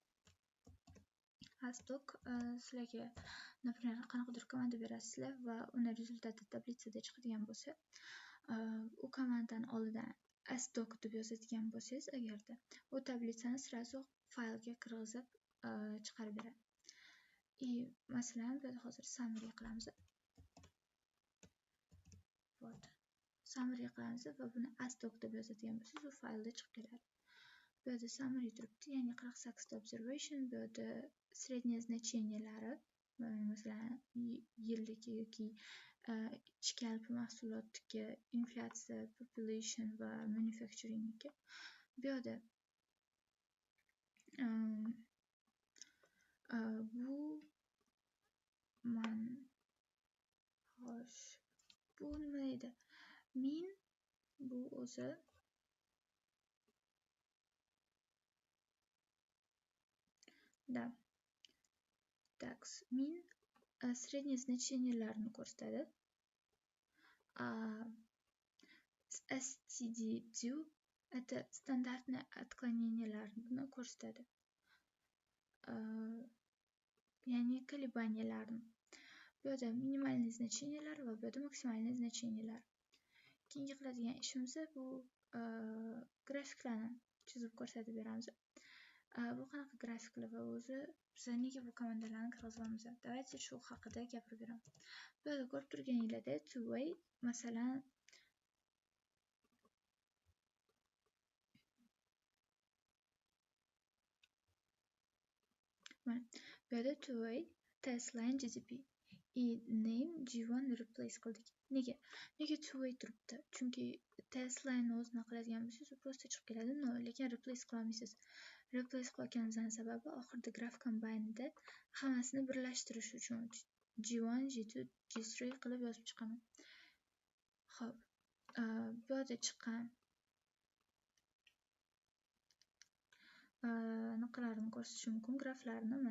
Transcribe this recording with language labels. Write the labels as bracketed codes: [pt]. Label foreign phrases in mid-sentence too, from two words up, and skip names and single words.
[uz] Astok sizlarga например qanaqadir komanda berasizlar va uni rezultati tablitsada chiqadigan bo'lsa, u komandani oldidan astok deb yozadigan bo'lsangiz agarda, u tablitsani sразу faylga kirgizib chiqarib beradi. Masalan, bu yerda hozir summary qilamiz. Summary qilamiz va buni astok deb yozadigan bo'lsangiz, u faylda chiqib keladi. Bu yerda summary turibdi, ya'ni 48 ta observation, bu yerda [ru] среднее значениялari, [uz] masalan, yillik yoki ichki alpi mahsulotga, inflyatsiya, population va manufacturingga. Bu yerda bu nima edi? Min bu o'zi min [ru] среднее значенияларni [uz] ko'rsatadi. [ru] STD2 это стандартное отклоненияларni ko'rsatadi. [uz] Ya'ni kolebaniyalarni. Bu yerda [ru] минимальный значениялар [uz] va bu yerda [ru] максимальный значениялар. [uz] Keyingi qiladigan ishimiz bu grafiklarni chizib ko'rsatib beramiz. Bu qanaqa grafiklar va o'zi biz nega bu komandalarni kirgizamiz? Давайте shu haqida gapirib beraman. Bu yerda ko'rib turganinglarda [en] two way, [uz] masalan, bu yerda [en] two way test line GDP name G1 replace qildik. [uz] Nega [en] two way [uz] turibdi? Chunki [en] test line [uz] o'zini qiladigan bo'lsangiz, prosta chiqib keladi, lekin replace qilolmaysiz. Replace qilganimizdan sababi oxirida [en] graph combine'da [uz] hammasini birlashtirish uchun G1, G2, G3 qilib yozib chiqaman. Xo'p, bu yerda chiqqan anaqalarni ko'rsatish mumkin, graflarni mana.